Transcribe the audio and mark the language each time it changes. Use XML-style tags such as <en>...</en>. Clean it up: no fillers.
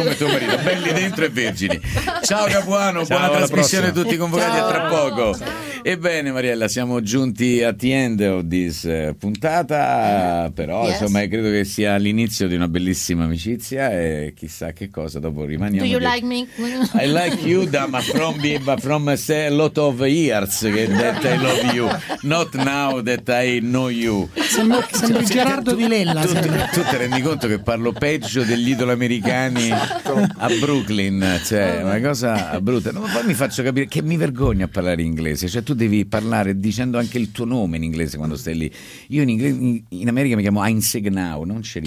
<it>Come tuo marito, belli dentro e vergini. Ciao Capuano, ciao, buona trasmissione a tutti convocati, ciao, a tra poco. Ciao. Ebbene Mariella, siamo giunti a</it> <en>the end of this</en> <it>puntata, però</it> <en>yes,</en> <it>insomma credo che sia l'inizio di una bellissima amicizia e chissà che cosa dopo rimaniamo.</it> <en>Do you like me? I like you, Dama, from a lot of years that I love you, not now that I know you.</en> <it>Sembra il Gerardo di Lella. Tu ti rendi conto che parlo peggio degli idoli americani a Brooklyn, cioè una cosa brutta. No, ma poi mi faccio capire che mi vergogno a parlare inglese, cioè tu devi parlare dicendo anche il tuo nome in inglese quando stai lì. Io in inglese, in America mi chiamo Einsegnau, non ce l'ho.</it>